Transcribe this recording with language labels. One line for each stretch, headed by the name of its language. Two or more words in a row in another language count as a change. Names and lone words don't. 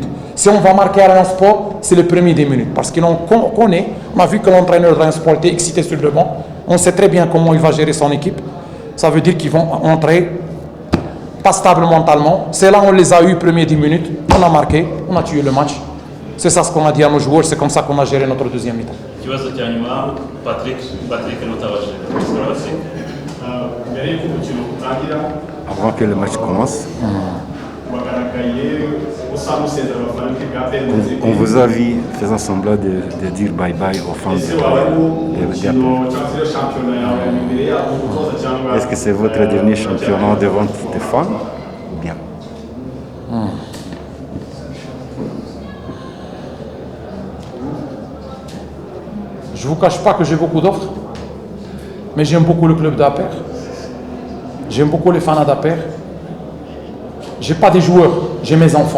French: Si on va marquer à Rayon Sport, c'est les premiers 10 minutes. Parce qu'on connaît, on a vu que l'entraîneur de Rayon Sport était excité sur le banc. On sait très bien comment il va gérer son équipe. Ça veut dire qu'ils vont entrer pas stable mentalement. C'est là où on les a eu premiers 10 minutes. On a marqué, on a tué le match. C'est ça ce qu'on a dit à nos joueurs, c'est comme ça qu'on a géré notre deuxième mi-temps.
Kinyarwanda: Ikibazo cya nyuma Patrick Notabajije. Mbere y'uko umukino utangira
French: Avant que le match commence,
Kinyarwanda: wagaragaye usa n'usezera abafana b'ikipe ya APR.
French: on vous a vu faisant semblant de dire bye-bye aux fans
Kinyarwanda: Ese waba ari de umukino cyangwa se shampiyona yawe imbere yabo umutoza cyangwa
French: Est-ce que c'est votre dernier championnat devant des fans ou bien? Je ne vous cache pas que j'ai beaucoup d'offres, mais j'aime beaucoup le club d'APR. J'aime beaucoup les fans d'APR. Je n'ai pas des joueurs, j'ai mes enfants.